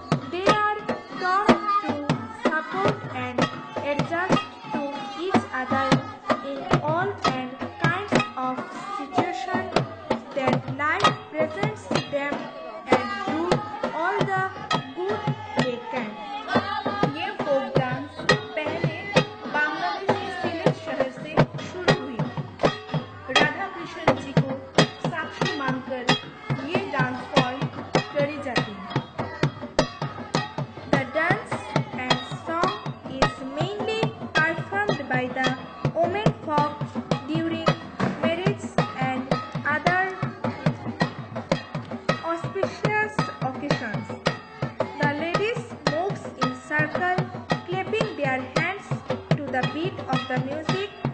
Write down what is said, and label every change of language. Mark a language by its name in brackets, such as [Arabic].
[English] They are taught to support and adjust to each other in all and kinds of situations that life presents them and do all the good they can. [Hindi] ये folk dance पहले बांग्लादेश के slate शहर से शुरू हुई। राधा कृष्ण जी को साक्षी मानकर ये डांस फॉर्म करी जाती है। [English] The dance and song is mainly performed by the women folk during marriage and other auspicious occasions. The ladies moves in circle, clapping their hands to the beat of the music.